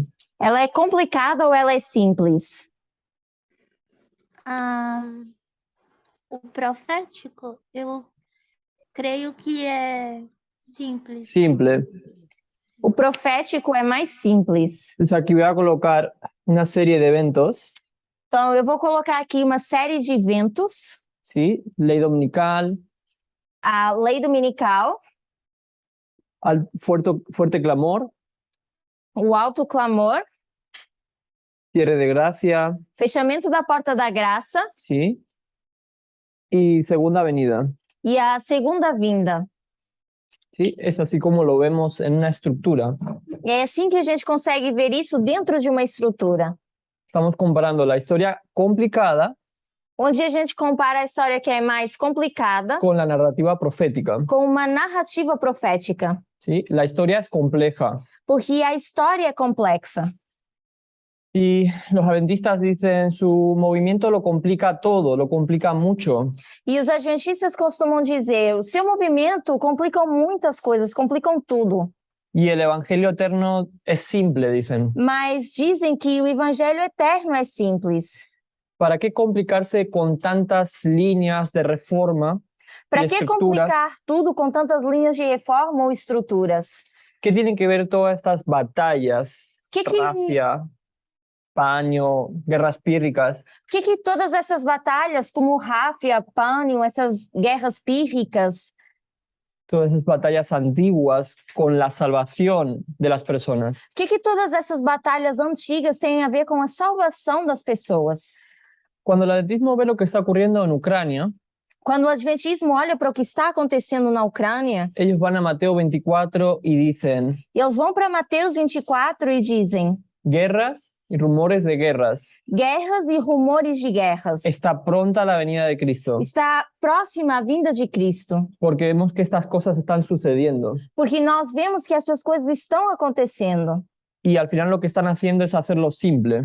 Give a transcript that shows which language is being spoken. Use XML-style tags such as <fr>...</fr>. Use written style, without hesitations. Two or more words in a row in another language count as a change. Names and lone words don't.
<pt>Ela é complicada ou ela é simples? O profético, eu creio que é simples.</pt> <es>Simple.</es> <pt>O profético é mais simples.</pt> <es>Entonces aquí voy a colocar una serie de eventos,</es> <pt>Então, eu vou colocar aqui uma série de eventos.</pt> <es>¿sí? Ley dominical,</es> <pt>A lei dominical,</pt> <es>al fuerte clamor,</es> <pt>o alto clamor,</pt> <es>cierre de gracia,</es> <pt>fechamento da porta da graça</pt> <es>¿sí? Y segunda venida,</es> <pt>e a segunda vinda.</pt> <es>¿sí? Es así como lo vemos en una estructura.</es> <pt>E é assim que a gente consegue ver isso dentro de uma estrutura,</pt> <es>Estamos comparando la historia complicada</es> <pt>onde a gente compara a história que é mais complicada</pt> <es>con la narrativa profética,</es> <pt>com uma narrativa profética,</pt> <es>¿sí? La historia es compleja.</es> <pt>porque a história é complexa.</pt> <es>Y los adventistas dicen, su movimiento lo complica todo, lo complica mucho.</es> <pt>E os adventistas costumam dizer, o seu movimento complicam muitas coisas, complicam tudo.</pt> <es>Y el evangelio eterno es simple, dicen.</es> <pt>Mas dizem que o evangelho eterno é simples.</pt> <es>¿Para qué complicarse con tantas líneas de reforma y</es> <pt>Para que</pt> <es>estructuras?</es> <pt>complicar tudo com tantas linhas de reforma ou estruturas?</pt> <es>¿Qué tienen que ver todas estas batallas?</es> <pt>Que</pt> <es>Rafia, Paño, guerras pírricas.</es> <pt>que todas essas batalhas, como Ráfia, Pânio, essas guerras pírricas,</pt> <es>Todas esas batallas antiguas con la salvación de las personas.</es> <pt>que todas essas batalhas antigas têm a ver com a salvação das pessoas?</pt> <es>Cuando el adventismo ve lo que está ocurriendo en Ucrania,</es> <pt>Quando o adventismo olha para o que está acontecendo na Ucrânia,</pt> <es>ellos van a Mateo 24 y dicen,</es> <pt>eles vão para Mateus 24 e dizem:</pt> <es>guerras y rumores de guerras.</es> <pt>guerras e rumores de guerras.</pt> <es>Está pronta la venida de Cristo,</es> <pt>Está próxima a vinda de Cristo,</pt> <es>porque vemos que estas cosas están sucediendo.</es> <pt>porque nós vemos que essas coisas estão acontecendo.</pt> <es>Y al final lo que están haciendo es hacerlo simple.</es>